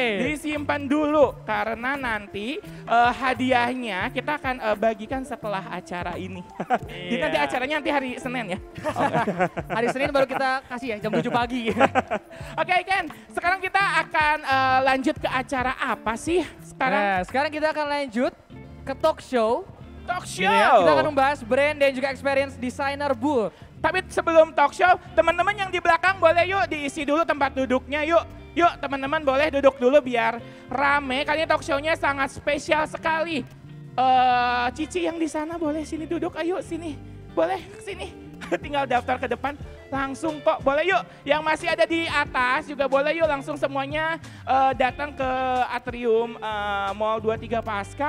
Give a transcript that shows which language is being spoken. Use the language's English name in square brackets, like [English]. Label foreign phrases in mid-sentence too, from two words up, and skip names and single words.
[Indonesian] Disimpan dulu karena nanti hadiahnya kita akan bagikan setelah acara ini. Jadi Iya. nanti acaranya nanti hari Senin ya. Hari Senin baru kita kasih ya jam 7 pagi. Oke Ken, sekarang kita akan lanjut ke acara apa sih sekarang? Nah, sekarang kita akan lanjut ke [English] talk show. Talk show. [Indonesian] Gini ya, kita akan membahas brand dan juga [English] experience designer booth. [Indonesian] Tapi sebelum [English] talk show, [Indonesian] teman-teman yang di belakang boleh yuk diisi dulu tempat duduknya yuk. Yuk teman-teman boleh duduk dulu biar rame. Kali ini [English] talk show- [Indonesian] nya sangat spesial sekali. Cici yang di sana boleh sini duduk, ayo sini. Boleh sini. Tinggal daftar ke depan. Langsung kok, boleh yuk. Yang masih ada di atas juga boleh yuk langsung semuanya datang ke Atrium Mall 23 Pascal.